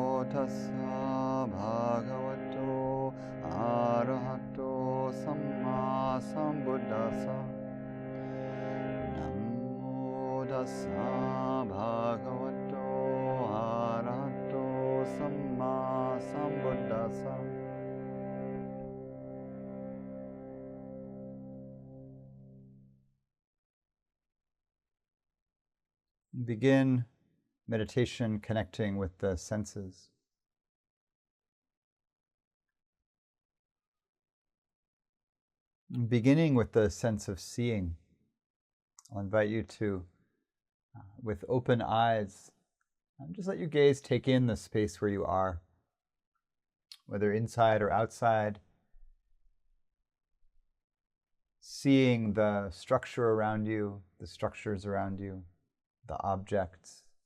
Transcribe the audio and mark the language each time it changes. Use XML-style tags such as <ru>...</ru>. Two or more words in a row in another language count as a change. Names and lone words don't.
<pi>tassa bhagavato arahato sammāsambuddhasa. Namo tassa bhagavato arahato sammāsambuddhasa.</pi> <en>Begin meditation connecting with the senses. Beginning with the sense of seeing, I'll invite you to, with open eyes, just let your gaze take in the space where you are, whether inside or outside, seeing the structure around you, the structures around you, the objects.</en>